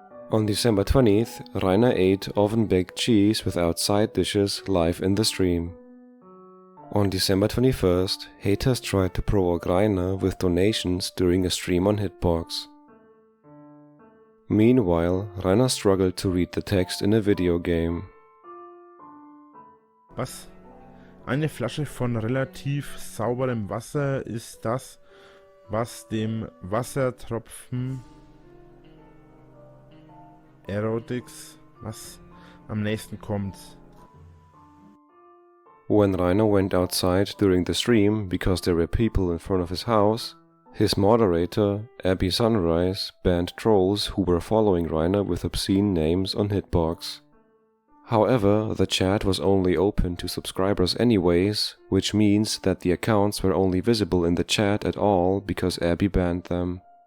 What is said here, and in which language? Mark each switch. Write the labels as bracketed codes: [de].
[en] On December 20th, Rainer ate oven-baked cheese without side dishes live in the stream. On December 21st, haters tried to provoke Rainer with donations during a stream on Hitbox. Meanwhile, Rainer struggled to read the text in a video game. [de] Was? Eine Flasche von relativ sauberem Wasser ist das, was dem Wassertropfen Erotics, was am nächsten kommt. [en] When Rainer went outside during the stream because there were people in front of his house, his moderator, Abby Sunrise, banned trolls who were following Rainer with obscene names on Hitbox. However, the chat was only open to subscribers anyways, which means that the accounts were only visible in the chat at all because Abby banned them.